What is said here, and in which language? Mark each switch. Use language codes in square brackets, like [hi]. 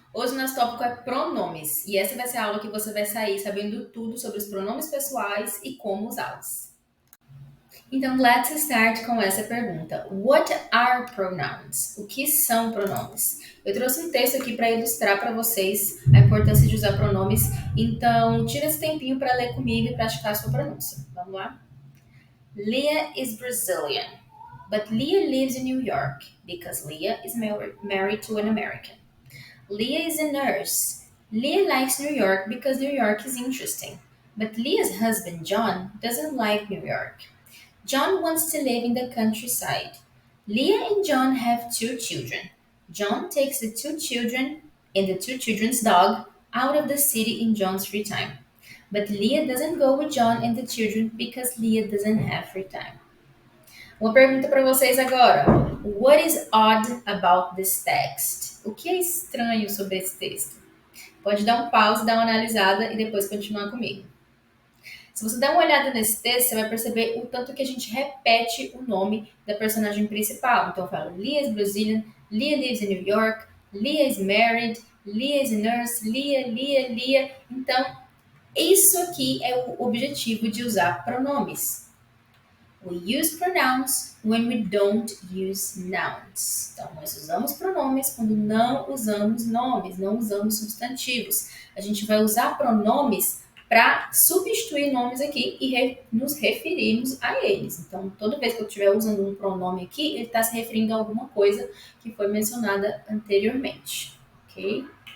[pt] Hoje o nosso tópico é pronomes e essa vai ser a aula que você vai sair sabendo tudo sobre os pronomes pessoais e como usá-los. [en] Então, let's start [pt] com essa pergunta. [en] What are pronouns? [pt] O que são pronomes? Eu trouxe um texto aqui para ilustrar para vocês a importância de usar pronomes, então tira esse tempinho para ler comigo e praticar a sua pronúncia. Vamos lá? [en] Leah is Brazilian, but Leah lives in New York because Leah is married to an American. Leah is a nurse. Leah likes New York because New York is interesting. But Leah's husband, John, doesn't like New York. John wants to live in the countryside. Leah and John have two children. John takes the two children and the two children's dog out of the city in John's free time. But Leah doesn't go with John and the children because Leah doesn't have free time. [pt] Uma pergunta para vocês agora. [en] What is odd about this text? [pt] O que é estranho sobre esse texto? Pode dar um pause, dar uma analisada e depois continuar comigo. Se você der uma olhada nesse texto, você vai perceber o tanto que a gente repete o nome da personagem principal. Então, eu falo [en] Leah is Brazilian, Leah lives in New York, Leah is married, Leah is a nurse, Leah. [pt] Então, isso aqui é o objetivo de usar pronomes. [en] We use pronouns when we don't use nouns. [pt] Então, nós usamos pronomes quando não usamos nomes, não usamos substantivos. A gente vai usar pronomes para substituir nomes aqui e nos referirmos a eles. Então, toda vez que eu estiver usando um pronome aqui, ele está se referindo a alguma coisa que foi mencionada anteriormente. Ok?